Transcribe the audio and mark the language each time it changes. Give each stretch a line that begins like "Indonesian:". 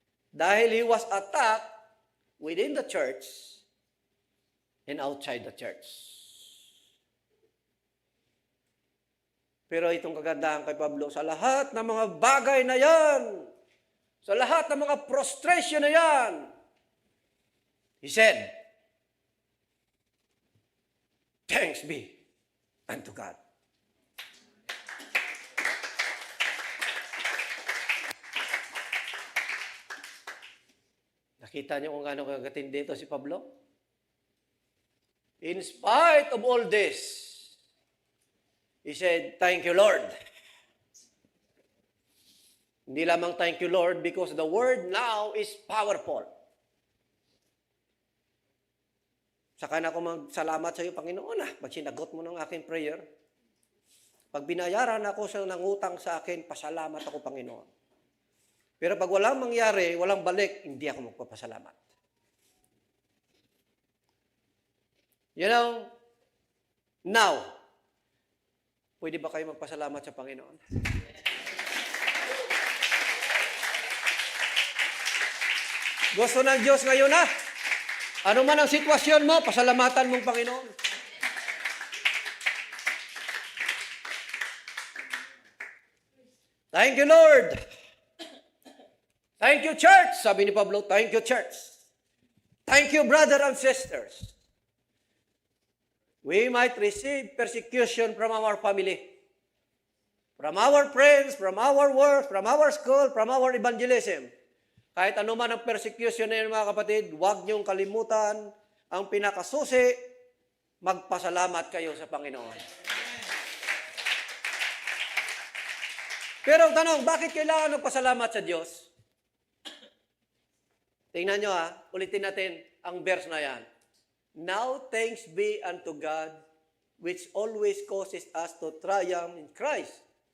Filipino: Dahil
English: he was attacked within the church and outside the church.
Filipino: Pero itong kagandahan kay Pablo, sa lahat ng mga bagay na yan, sa lahat ng mga frustration na yan,
English: he said, thanks be unto God.
Filipino: Nakita niyo kung gaano kagatindi ito si Pablo?
English: In spite of all this, he said, thank you, Lord.
Filipino: Hindi lamang
English: thank you, Lord, because the word now is powerful.
Filipino: Saka na ako magsalamat sa iyo, Panginoon, pag sinagot mo ng aking prayer. Pag binayaran ako sa nangutang sa akin, pasalamat ako, Panginoon. Pero pag walang mangyari, walang balik, hindi ako magpapasalamat.
English: You know, now,
Filipino: pwede ba kayo magpasalamat sa Panginoon? Gusto ng Diyos ngayon ano man ang sitwasyon mo, pasalamatan mong Panginoon.
English: Thank you, Lord. Thank you, church.
Filipino: Sabi ni Pablo,
English: thank you, church. Thank you, brother and sisters. We might receive persecution from our family, from our friends, from our work, from our school, from our evangelism.
Filipino: Kahit ano man ang persecution na yun, mga kapatid, huwag niyong kalimutan ang pinakasusi, magpasalamat kayo sa Panginoon. Pero ang tanong, bakit kailangan magpasalamat sa Diyos? Tingnan nyo ulitin natin ang verse na yan.
English: Now thanks be unto God, which always causes us to triumph in Christ.